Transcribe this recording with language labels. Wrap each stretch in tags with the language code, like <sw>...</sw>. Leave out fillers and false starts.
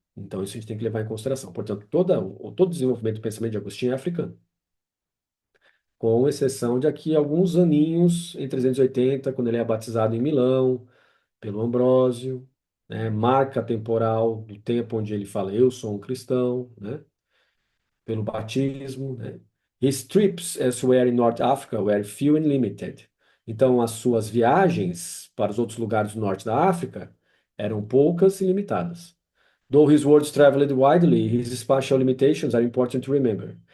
<pt>Então, isso a gente tem que levar em consideração. Portanto, todo o desenvolvimento do pensamento de Agostinho é africano, com exceção de aqui alguns aninhos, em 380, quando ele é batizado em Milão, pelo Ambrósio, né, marca temporal do tempo onde ele fala, eu sou um cristão, né, pelo batismo, né.</pt> <en>His trips elsewhere in North Africa were few and limited.</en> <pt>Então, as suas viagens para os outros lugares do norte da África eram poucas e limitadas.</pt> <en>Though his words traveled widely, his spatial limitations are important to remember.</en>